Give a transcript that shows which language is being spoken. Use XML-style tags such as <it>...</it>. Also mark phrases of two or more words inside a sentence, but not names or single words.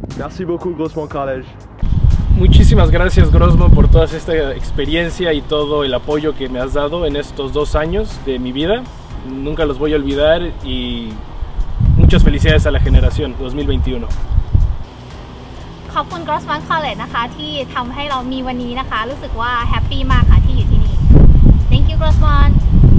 <fr>Merci beaucoup, Grossmont College.</fr> <es>Muchísimas gracias, Grossmont, por toda esta experiencia y todo el apoyo que me has dado en estos 2 años de mi vida. Nunca los voy a olvidar y muchas felicidades a la generación 2021.</es> <th>ขอบคุณ Grossmont College นะคะที่ทำให้เรามีวันนี้นะคะรู้สึกว่าแฮปปี้มากค่ะที่อยู่ที่นี่</th> <en>Thank you Grossmont</en>